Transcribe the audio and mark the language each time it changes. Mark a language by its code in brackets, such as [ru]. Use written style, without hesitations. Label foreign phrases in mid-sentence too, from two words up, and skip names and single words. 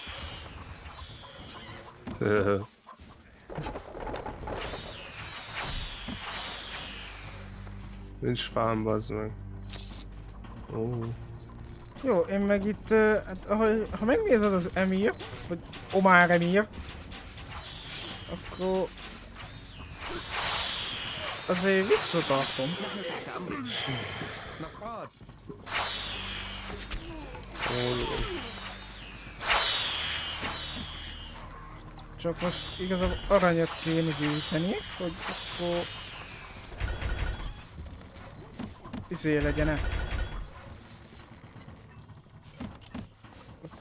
[hu] Nincs fám, bazd meg. Ó. Jó, én meg itt, hát, ha megnézed az Emirt, vagy Omar Emir, akkor azért visszatartom. [ar] نحن تحت امرك نصعد [hu] Csak most igazából aranyat kéne gyűjteni, hogy akkor legyen-e.